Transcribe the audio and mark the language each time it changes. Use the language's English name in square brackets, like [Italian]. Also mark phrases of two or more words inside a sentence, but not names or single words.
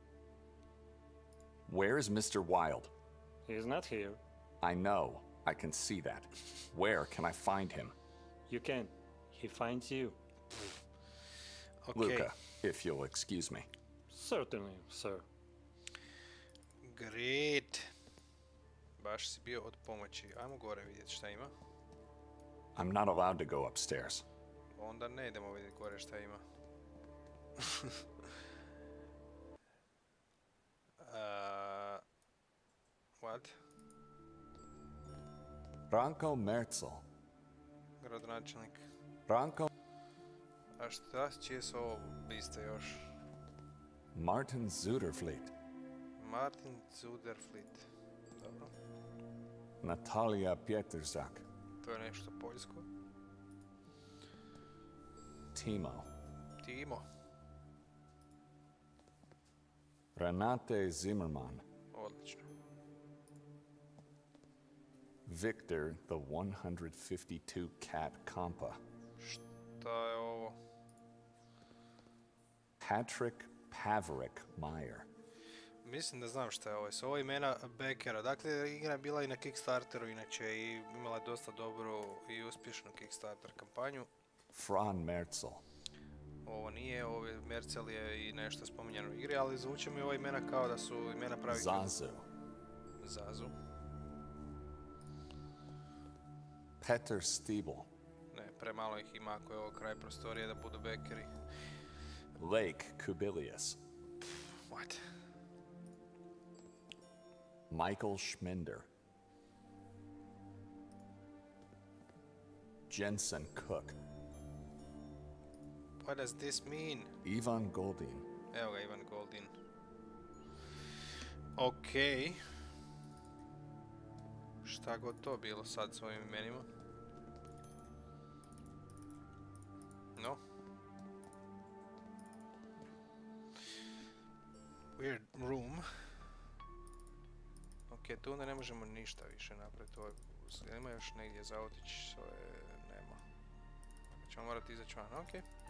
[English] Where is Mr. Wilde? He's not here. I know. I can see that. Where can I find him? You can. He finds you. Okay. Luca, if you'll excuse me. Certainly, sir. Great. [Croatian] Baš si bio od pomoći. Ajmo gore vidjeti šta ima. [English] I'm not allowed to go upstairs. [Croatian] Onda ne idemo vidjeti gore šta ima. [English] What? Ranko Merzel. [Croatian] Gradonačelnik. Ranko... A šta, čije su ovo liste još? Martin Zuderfleet. Martin Zuderfleet. Dobro. Natalia Pietrzak. To je nešto poljsko. Timo. Timo. Renate Zimmerman. Odlično. [English] Victor, the 152 cat Kampa. [Croatian] Šta je ovo? Patrick Paverick Meyer. Mislim da znam šta je ovo. Su ovo imena Beckera. Dakle, igra je bila i na Kickstarteru inače i imala dosta dobru i uspješnu Kickstarter kampanju. Fran Merzel. Ovo nije, ovo je Merzel je i nešto spominjano u igri, ali zvuče mi ova imena kao da su imena pravih... Zazu. Zazu. Peter Stiebel. Ne, premalo ih ima ako je ovo kraj prostorije da budu Beckeri. Lake Kubilius. [English] What? Michael Schminder. Jensen Cook. What does this mean? Ivan Goldin. [Croatian] Evo ga, Ivan Goldin. Okej. Šta god to bilo sad s ovim imenima. [English] No. Weird room. [Croatian] Ok, tu onda ne možemo ništa više napraviti. Ima još negdje za otići, to je... nema. Ćemo morati izaći van, ok.